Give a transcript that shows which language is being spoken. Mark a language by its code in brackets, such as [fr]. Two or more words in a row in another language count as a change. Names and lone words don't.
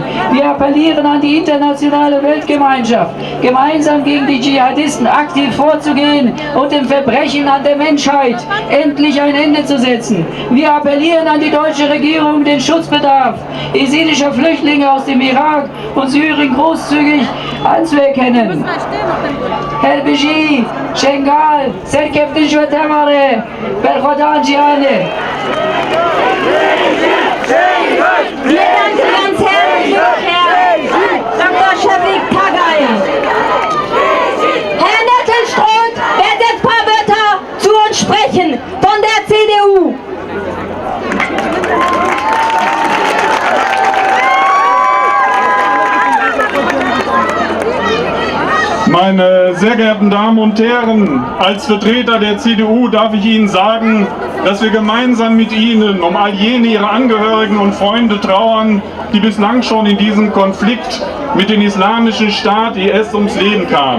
[de] Wir appellieren an die internationale Weltgemeinschaft, gemeinsam gegen die Dschihadisten aktiv vorzugehen und dem Verbrechen an der Menschheit endlich ein Ende zu setzen. Wir appellieren an die deutsche Regierung, den Schutzbedarf jesidischer Flüchtlinge aus dem Irak und Syrien großzügig anzuerkennen. [ku] Herr Beji, Schengal, Serkeftisch و تماره برخودان جیانه. [de] Wir danken ganz herzlich, Herr Dr. Şefik Tagay. Herr Nettelström wird jetzt ein paar Wörter zu uns sprechen von der CDU. Meine sehr geehrten Damen und Herren, als Vertreter der CDU darf ich Ihnen sagen, dass wir gemeinsam mit Ihnen um all jene Ihre Angehörigen und Freunde trauern, die bislang schon in diesem Konflikt mit dem Islamischen Staat IS ums Leben kamen.